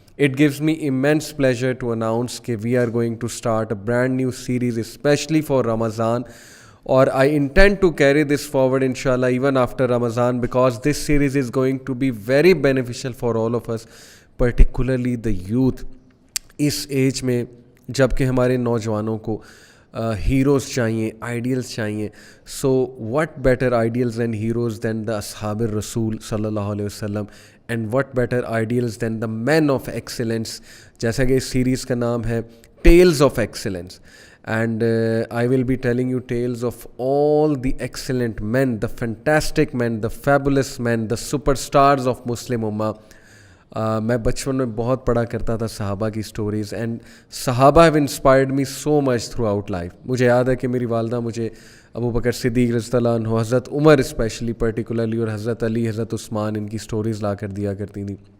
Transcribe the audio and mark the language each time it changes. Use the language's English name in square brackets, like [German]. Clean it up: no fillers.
[English] It gives me immense pleasure to announce that we are going to start a brand new series especially for Ramadan, or I intend to carry this forward inshallah even after Ramadan, because this series is going to be very beneficial for all of us, particularly the youth. [Urdu] اس age میں جب کہ ہمارے نوجوانوں کو heroes چاہیے, ideals چاہیے. [English] so what better ideals and heroes than the اصحاب الرسول صلی اللہ علیہ وسلم, and what better ideals than the men of excellence, [Urdu] جیسا کہ اس سیریز کا نام ہے [English] Tales of excellence. And I will be telling you tales of all the excellent men, the fantastic men, the fabulous men, the super stars of Muslim امہ. [Urdu] میں بچپن میں بہت پڑھا کرتا تھا صحابہ کی سٹوریز, [English] And صحابہ have inspired me so much throughout life. [Urdu] مجھے یاد ہے کہ میری والدہ مجھے ابو بکر صدیق رضی اللہ عنہ, حضرت عمر [English] especially particularly, [Urdu] اور حضرت علی, حضرت عثمان, ان کی سٹوریز لا کر دیا کرتی تھیں.